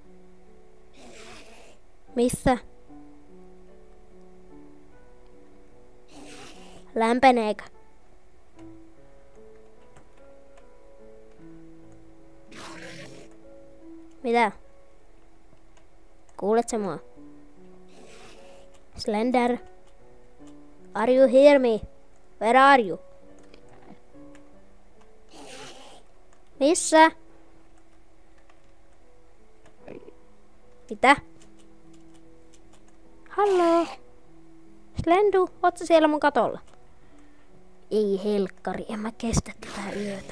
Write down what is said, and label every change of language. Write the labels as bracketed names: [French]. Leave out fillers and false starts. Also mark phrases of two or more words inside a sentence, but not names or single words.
[Finnish] Missä? Lämpeneekö? Mitä? Kuulet sä mua? Slender? [English] Are you hear me? Where are you? [Finnish] Missä? Mitä? Hallo? Slendu, oot sä siellä mun katolla? Ei helkkari, en mä kestä tätä yötä.